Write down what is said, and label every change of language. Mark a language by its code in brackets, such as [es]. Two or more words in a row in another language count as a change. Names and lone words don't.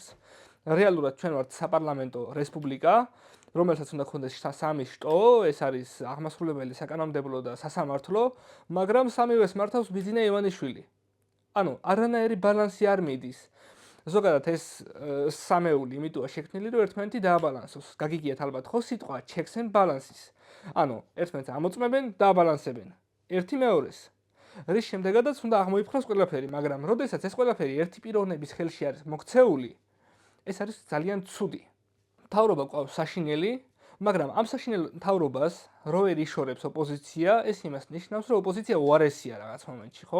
[ka] რეალურად ჩვენ ვართ საპარლამენტო რესპუბლიკა, რომელსაც უნდა გქონდეს სამი შტო, ეს არის აღმასრულებელი, საკანონმდებლო და სასამართლო, მაგრამ სამივეს მართავს ბიძინა ივანიშვილი. არანაირი ბალანსი არ მიდის. ზოგადად ეს სამეული იმიტოა შექმნილი, რომ ერთმანეთი დააბალანსოს. გაგიგიათ ალბათ ხო სიტყვა [en] checks and balances. [ka] ერთმანეთს ამოწმებენ, დააბალანსებენ. ერთი მეორეს. რის შემდეგაც უნდა აღმოიფხვრას ყველაფერი, მაგრამ როდესაც ეს ყველაფერი ერთი პიროვნების ხელში არის მოქცეული, ეს არის ძალიან ცუდი. მთავრობა ყავს საშინელი, მაგრამ ამ საშინელ მთავრობას რო ვერ იშორებს ოპოზიცია, ეს იმას ნიშნავს, რომ ოპოზიცია უარესია რაღაც მომენტში, ხო?